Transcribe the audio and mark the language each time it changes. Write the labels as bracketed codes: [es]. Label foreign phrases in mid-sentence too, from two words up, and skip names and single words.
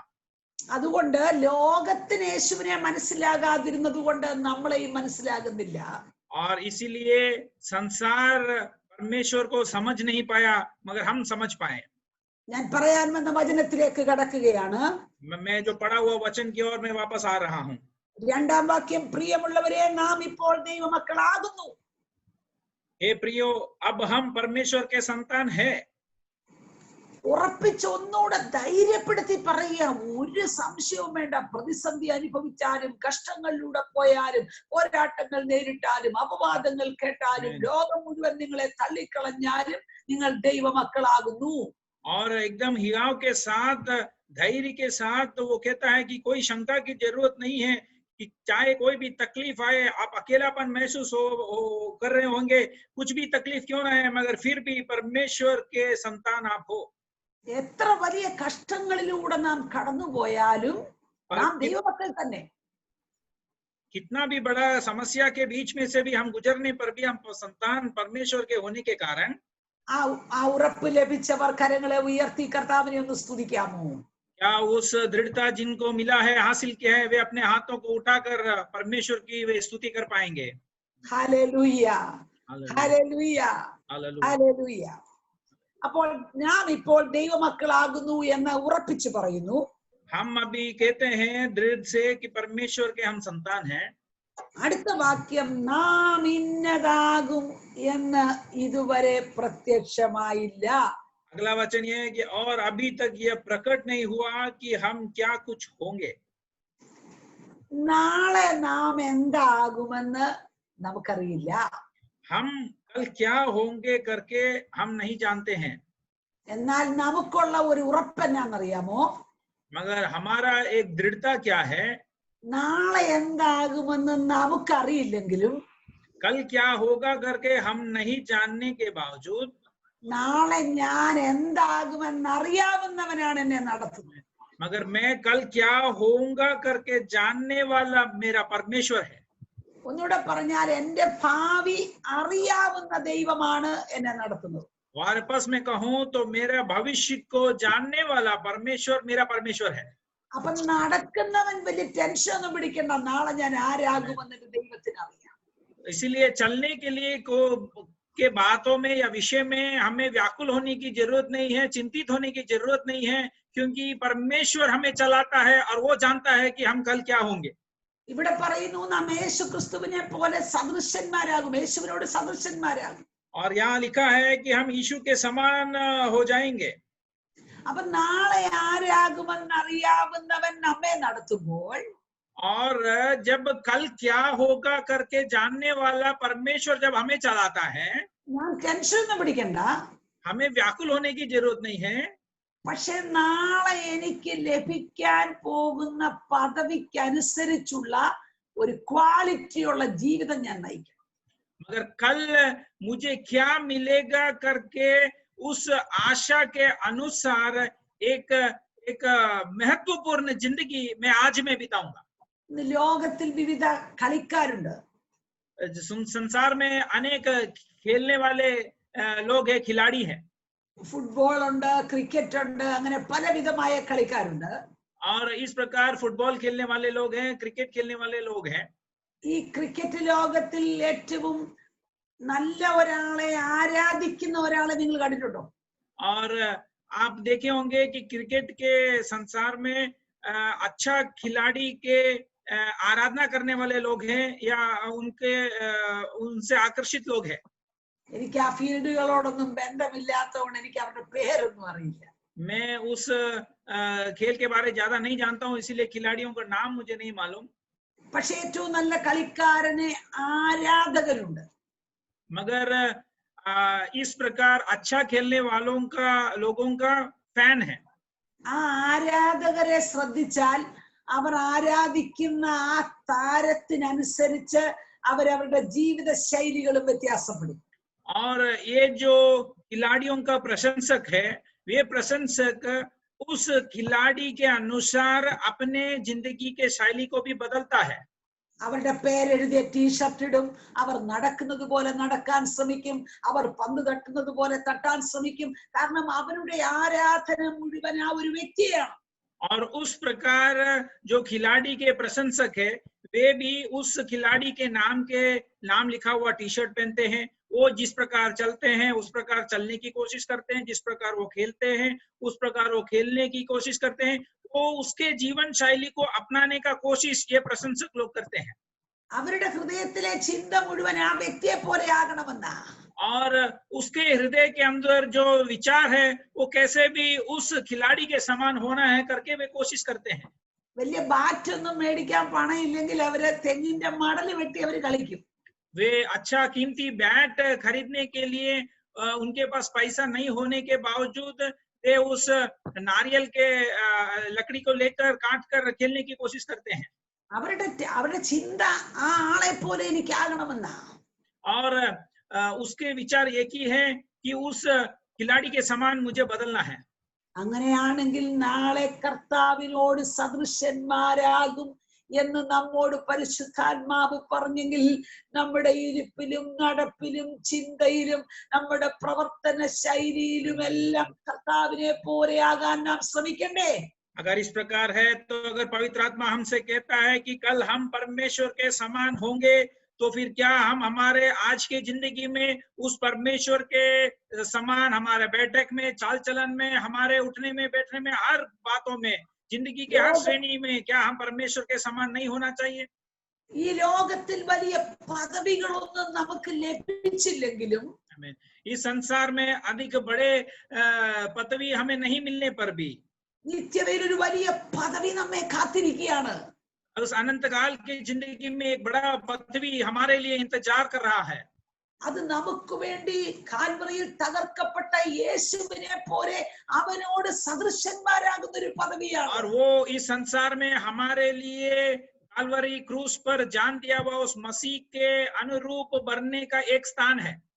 [ml] അതുകൊണ്ട് ലോകത്തിന് യേശുവിനെ മനസ്സിലാകാതിരുന്നത് കൊണ്ട് നമ്മളെയും മനസ്സിലാകുന്നില്ല. [hi] और इसीलिए संसार परमेश्वर को समझ नहीं पाया, मगर हम समझ पाए. [ml] ഞാൻ പറയാൻ വന്ന വചനത്തിലേക്ക് കടക്കുകയാണ്. [hi] मैं जो पढ़ा हुआ वचन की ओर मैं वापस आ रहा हूँ. [ml] രണ്ടാം വാക്യം, പ്രിയമുള്ളവരെ നാം ഇപ്പോൾ ദൈവമക്കളാകുന്നു. [hi] हे प्रियो, अब हम परमेश्वर के संतान है. [ml] ഉറപ്പിച്ച് ഒന്നുകൂടെ ധൈര്യപ്പെടുത്തി പറയുക, ഒരു സംശയവും വേണ്ട. പ്രതിസന്ധി അനുഭവിച്ചാലും, കഷ്ടങ്ങളിലൂടെ പോയാലും, പോരാട്ടങ്ങൾ നേരിട്ടാലും, അപവാദങ്ങൾ കേട്ടാലും, ലോകം മുഴുവൻ നിങ്ങളെ തള്ളിക്കളഞ്ഞാലും നിങ്ങൾ ദൈവമക്കളാകുന്നു. [hi] और एकदम हियाव के साथ, धैर्य के साथ वो कहता है कि कोई शंका की जरूरत नहीं है कि चाहे कोई भी तकलीफ आए, आप अकेलापन महसूस कर रहे होंगे, कुछ भी तकलीफ क्यों ना है, मगर फिर भी परमेश्वर के संतान आप हो. [ml] എത്ര വലിയ കഷ്ടങ്ങളിലൂടെ നാം കടന്നുപോയാലും നാം ദൈവമക്കൾ തന്നെ. [hi] कितना भी बड़ा समस्या के बीच में से भी हम गुजरने पर भी हम संतान परमेश्वर के होने के कारण [ml] ആ उറപ്പ് ലഭിച്ചവർ കരങ്ങളെ ഉയർത്തി കർത്താവിനെ ഒന്ന് സ്തുതിക്കാമോ? [hi] क्या उस दृढ़ता जिनको मिला है, हासिल किया है, वे अपने हाथों को उठाकर परमेश्वर की वे स्तुति कर पाएंगे. [ml] ഹല്ലേലൂയ, ഹല്ലേലൂയ, ഹല്ലേലൂയ. അപ്പോൾ നാം ഇപ്പോൾ ദൈവമക്കളാകുന്നു എന്ന് ഉറപ്പിച്ചു പറയുന്നു. [hi] हम अभी कहते हैं दृढ़ से कि परमेश्वर के हम संतान हैं. [ml] അടുത്ത വാക്യം, നാം ഇന്നതാകും എന്ന് ഇതുവരെ പ്രത്യക്ഷമായില്ല. [hi] अगला वचन ये है कि और अभी तक यह प्रकट नहीं हुआ कि हम क्या कुछ होंगे. [ml] നാളെ നാം എന്താകുമെന്ന് നമുക്കറിയില്ല. [hi] हम कल क्या होंगे करके हम नहीं जानते हैं. [ml] എന്നാൽ നമുക്കുള്ള ഒരു ഉറപ്പ് എന്നാണെന്നറിയാമോ? [hi] मगर हमारा एक दृढ़ता क्या है, [ml] നാളെ എന്താകുമെന്ന് നമുക്കറിയില്ലെങ്കിലും [hi] कल क्या होगा करके हम नहीं जानने के बावजूद [ml] നാളെ ഞാൻ എന്താകുമെന്ന് അറിയാവുന്നവനാണ് എന്നെ നടത്തുന്നത്. [hi] मगर मैं कल क्या होऊंगा करके जानने वाला मेरा परमेश्वर है. [ml] ഒന്നുകൂടെ പറഞ്ഞാൽ എന്റെ ഭാവി അറിയാവുന്ന ദൈവമാണ് എന്നെ നടത്തുന്നത്. [hi] वापस में कहूं तो मेरा भविष्य को जानने वाला परमेश्वर मेरा परमेश्वर है. [ml] അപ്പൊ നടക്കുന്നവൻ വലിയ ടെൻഷൻ ഒന്നും പിടിക്കണ്ട, നാളെ ഞാൻ ആരാകുമെന്ന് ദൈവത്തിന് അറിയാം. [hi] इसीलिए चलने के लिए के बातों में या विषय में हमें व्याकुल होने की जरूरत नहीं है, चिंतित होने की जरूरत नहीं है, क्योंकि परमेश्वर हमें चलाता है और वो जानता है कि हम कल क्या होंगे. [ml] ഇവിടെ പറയുന്നു നാം യേശു ക്രിസ്തുവിനെ പോലെ സദൃശന്മാരാകും, യേശുവിനോട് സദൃശന്മാരാകും. [hi] और यहाँ लिखा है कि हम यीशु के समान हो जाएंगे. [ml] അപ്പൊ നാളെ ആരാകുമെന്ന് അറിയാവുന്നവൻ നമ്മെ നടത്തുമ്പോൾ [hi] और जब कल क्या होगा करके जानने वाला परमेश्वर जब हमें चलाता है, [ml] ഞാൻ ടെൻഷൻ ഒന്നും പിടിക്കണ്ട. [hi] हमें व्याकुल होने की जरूरत नहीं है. [ml] പക്ഷെ നാളെ എനിക്ക് ലഭിക്കാൻ പോകുന്ന പദവിക്കനുസരിച്ചുള്ള ഒരു ക്വാളിറ്റിയുള്ള ജീവിതം ഞാൻ നയിക്കും. [hi] मगर कल मुझे क्या मिलेगा करके उस आशा के अनुसार एक महत्वपूर्ण जिंदगी मैं आज में बिताऊंगा. [ml] ഇന്ന് ലോകത്തിൽ വിവിധ കളിക്കാരുണ്ട്. [hi] संसार में अनेक खेलने वाले लोग हैं, खिलाड़ी हैं. [ml] ഫുട്ബോൾ ഉണ്ട്, ക്രിക്കറ്റ് ഉണ്ട്, അങ്ങനെ പലവിധമായ കളിക്കാരുണ്ട്. [hi] और इस प्रकार फुटबॉल खेलने वाले लोग हैं, क्रिकेट खेलने वाले लोग हैं. [ml] ഈ ക്രിക്കറ്റ് ലോകത്തിൽ ഏറ്റവും നല്ല ഒരാളെ ആരാധിക്കുന്ന ഒരാളെ നിങ്ങൾ കണ്ടിട്ടുണ്ടോ? [hi] और आप देखे होंगे कि क्रिकेट के संसार में अच्छा खिलाड़ी के आराधना करने वाले लोग हैं या उनके उनसे आकर्षित लोग हैं. [ml] എനിക്ക് ആ ഫീൽഡുകളോടൊന്നും ബന്ധമില്ലാത്തതുകൊണ്ട് എനിക്ക് അവരുടെ പേരൊന്നും അറിയില്ല. [hi] मैं उस खेल के बारे ज्यादा नहीं जानता हूँ, इसीलिए खिलाड़ियों का नाम मुझे नहीं मालूम. [ml] പക്ഷെ ഏറ്റവും നല്ല കളിക്കാരന് ആരാധകരുണ്ട്. [hi] मगर इस प्रकार अच्छा खेलने वालों का लोगों का फैन है. [ml] ആ ആരാധകരെ ശ്രദ്ധിച്ചാൽ അവർ ആരാധിക്കുന്ന ആ താരത്തിനനുസരിച്ച് അവരവരുടെ ജീവിത ശൈലികളും വ്യത്യാസപ്പെടും. [hi] और ये जो खिलाड़ियों का प्रशंसक है, वे प्रशंसक उस खिलाड़ी के अनुसार अपने जिंदगी के शैली को भी बदलता है. [ml] അവരുടെ പേരെഴുതിയ ടീഷർട്ട് ഇടും, അവർ നടക്കുന്നത് പോലെ നടക്കാൻ ശ്രമിക്കും, അവർ പന്ത് തട്ടുന്നത് പോലെ തട്ടാൻ ശ്രമിക്കും. കാരണം അവരുടെ ആരാധന മുഴുവൻ ആ ഒരു വ്യക്തിയാണ്. [hi] और उस प्रकार जो खिलाड़ी के प्रशंसक है, वे भी उस खिलाड़ी के नाम लिखा हुआ टी शर्ट पहनते हैं. वो जिस प्रकार चलते हैं उस प्रकार चलने की कोशिश करते हैं, जिस प्रकार वो खेलते हैं उस प्रकार वो खेलने की कोशिश करते हैं. वो उसके जीवन शैली को अपनाने का कोशिश ये प्रशंसक लोग करते हैं. [ml] അവരുടെ ഹൃദയത്തിലെ ചിന്ത മുഴുവൻ ആ വ്യക്തിയെ പോലെ ആകണമെന്നാ. [hi] और उसके हृदय के अंदर जो विचार है वो कैसे भी उस खिलाड़ी के समान होना है करके वे कोशिश करते हैं. [ml] വലിയ ബാറ്റ് ഒന്നും മേടിക്കാൻ പണം ഇല്ലെങ്കിൽ അവര് തെങ്ങിന്റെ മടല് വെട്ടി അവര് കളിക്കും. [hi] वे अच्छा कीमती बैट खरीदने के लिए उनके पास पैसा नहीं होने के बावजूद वे उस नारियल के लकड़ी को लेकर काट कर खेलने की कोशिश करते हैं. [ml] അവരുടെ ചിന്ത ആ ആളെ പോലെ എനിക്ക് ആകണമെന്നാ. [hi] और उसके विचार एक ही है कि उस खिलाड़ी के समान मुझे बदलना है. [ml] അങ്ങനെയാണെങ്കിൽ നാളെ കർത്താവിനോട് സദൃശന്മാരാകും എന്ന് നമ്മോട് പരിശുദ്ധാത്മാവ് പറഞ്ഞെങ്കിൽ നമ്മുടെ ഇരിപ്പിലും നടപ്പിലും ചിന്തയിലും നമ്മുടെ പ്രവർത്തന ശൈലിയിലും എല്ലാം കർത്താവിനെ പോലെയാകാൻ നാം ശ്രമിക്കണ്ടേ? [hi] अगर इस प्रकार है तो अगर पवित्र आत्मा हमसे कहता है कि कल हम परमेश्वर के समान होंगे, तो फिर क्या हम हमारे आज की जिंदगी में उस परमेश्वर के समान हमारे बैठक में, चाल चलन में, हमारे उठने में, बैठने में, हर बातों में, जिंदगी के हर श्रेणी में क्या हम परमेश्वर के समान नहीं होना चाहिए? [ml] ഈ ലോകത്തിൽ വലിയ പദവികളൊന്നും നമുക്ക് ലഭിച്ചില്ലെങ്കിലും [hi] इस संसार में अधिक बड़े पदवी हमें नहीं मिलने पर भी [ml] നിത്യതയിൽ ഒരു വലിയ പദവി നമ്മെ കാത്തിരിക്കുകയാണ്. [hi] उस अनंत काल की जिंदगी में एक बड़ा पदवी हमारे लिए इंतजार कर रहा है. [ml] അത് നമുക്ക് വേണ്ടി കാൽവറിയിൽ തകർക്കപ്പെട്ട യേശുവിനെ പോലെ അവനോട് സദൃശന്മാരാകുന്ന ഒരു പദവിയാണ്. [hi] और वो इस संसार में हमारे लिए काल्वरी क्रूस पर जान दिया हुआ उस मसीह के अनुरूप बनने का एक स्थान है.